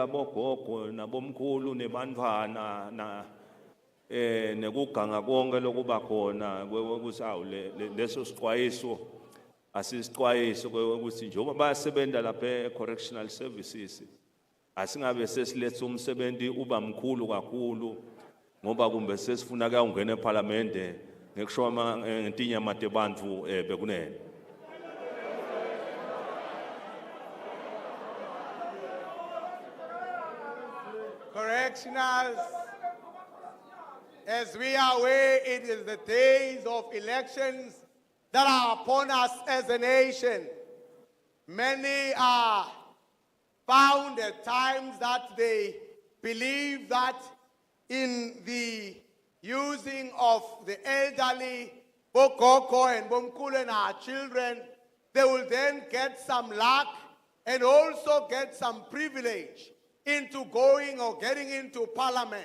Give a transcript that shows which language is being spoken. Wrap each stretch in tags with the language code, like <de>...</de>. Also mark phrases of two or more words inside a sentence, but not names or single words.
<ss>bogogo nabomkhulu nebantwana na nekuganga konke lokuba khona ukuthi leso sixwayiso asisixwayiso ukuthi njengoba bayasebenza lapha correctional services asingabe sesilethe umsebenzi uba mkhulu kakhulu ngoba kumbe sesifuna ke ungena eParliament ngekusho ngentinyama tebantfu bekunene.</ss> <en>Correctionals, as we are aware, it is the days of elections that are upon us as a nation. Many are found at times that they believe that in the using of the elderly, Bokoko and Bomkule and our children, they will then get some luck and also get some privilege into going or getting into parliament.</en>